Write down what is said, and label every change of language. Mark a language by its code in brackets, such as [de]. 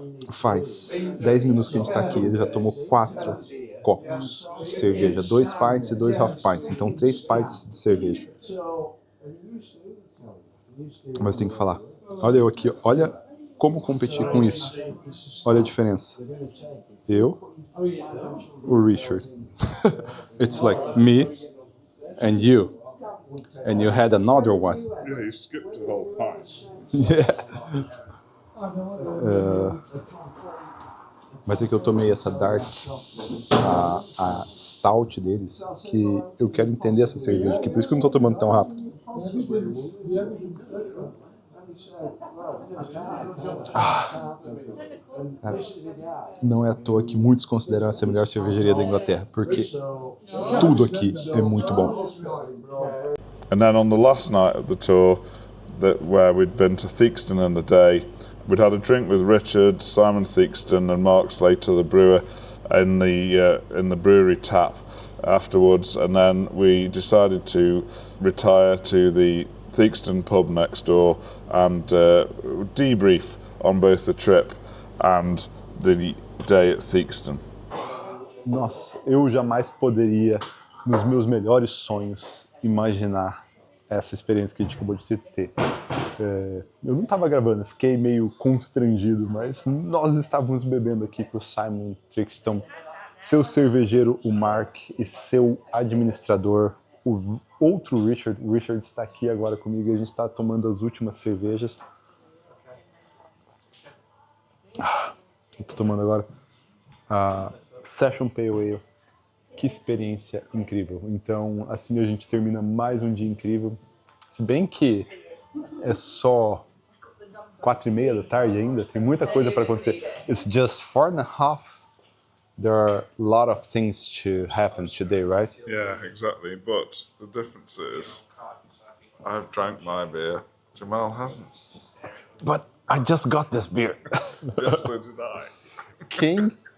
[pt] Faz 10 minutos que a gente está aqui, ele já tomou 4 copos de cerveja, 2 pints e 2 half pints, então 3 pints de cerveja. Mas tem que falar, olha eu aqui, olha como competir com isso, olha a diferença. Eu, o Richard. [en] It's like me and you had another one. Yeah, you skipped a whole pint. Yeah. [pt] Mas é que eu tomei essa Dark, a Stout deles, que eu quero entender essa cerveja aqui, por isso que eu não tô tomando tão rápido. Cara, não é à toa que muitos consideram essa a melhor cervejaria da Inglaterra, porque tudo aqui é muito bom. [en] And then on the last night of the tour, where we'd been to Theakston in the day, we'd had a drink with Richard, Simon Theakston and Mark Slater, the brewer, in the brewery tap afterwards, and then we decided to retire to the Theakston pub next door and debrief on both the trip and the day at Theakston. [pt] Nossa, eu jamais poderia, nos meus melhores sonhos, imaginar essa experiência que a gente acabou de ter. Eu não estava gravando, fiquei meio constrangido, mas nós estávamos bebendo aqui com o Simon Theakston, seu cervejeiro, o Mark, e seu administrador, o outro Richard. O Richard está aqui agora comigo e a gente está tomando as últimas cervejas. Eu estou tomando agora a Session Pale Ale. Que experiência incrível. Então, assim a gente termina mais um dia incrível. Se bem que é só 4h30 da tarde ainda, tem muita coisa para acontecer. [en] It's just 4:30. There are a lot of things to happen today, right? Yeah, exactly. But the difference is, I've drank my beer. Jamal hasn't. But I just got this beer. Yes, so did I. King.